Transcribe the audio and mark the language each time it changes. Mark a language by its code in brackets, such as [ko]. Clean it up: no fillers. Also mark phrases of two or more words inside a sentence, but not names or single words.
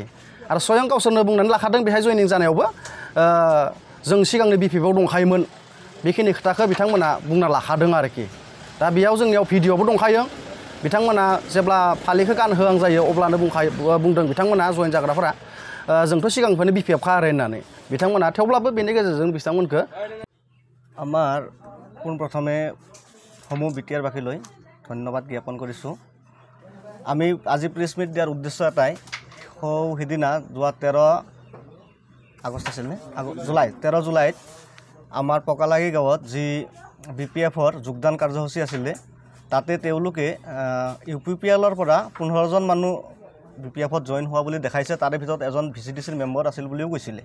[brx] आरो स्वयं गावसोरनो बुंनानै लाखादों बेहाय जयनिं जानायावबो जों सिगांनो बिपिएफआव दंखायोमोन, बेखिनि खोथाखौ बिथांमोना बुंना लाखादों आरोखि। दा बेयाव जोंनियाव भिडिअ'बो दंखायो, बिथांमोना जेब्ला फालिखौ गानहोहां जायो अब्लानो बुंदों बिथांमोना जइन जाग्राफोरा जोंथ' सिगांनिफ्रायनो बिपिएफखा आरो होननानै बिथांमोना, थेवब्लाबो बेनि गेजेरजों बिथांमोनखौ [as] আমাৰ পোনপ্ৰথমে সমূহ বিটিআৰবাসীলৈ ধন্যবাদ জ্ঞাপন কৰিছোঁ। আমি আজি প্ৰেছ মিট দিয়াৰ উদ্দেশ্য এটাই, সিদিনা যোৱা 13 আগষ্ট আছিল নে, 13 জুলাইত আমাৰ পকালাগি গাঁৱত যি বিপিএফৰ যোগদান কাৰ্যসূচী আছিলে তাতে তেওঁলোকে ইউপিপিএলৰ পৰা 15জন মানুহ বিপিএফত জইন হোৱা বুলি দেখাইছে, তাৰে ভিতৰত এজন ভিচিডিচিৰ মেম্বাৰ আছিল বুলিও কৈছিলে।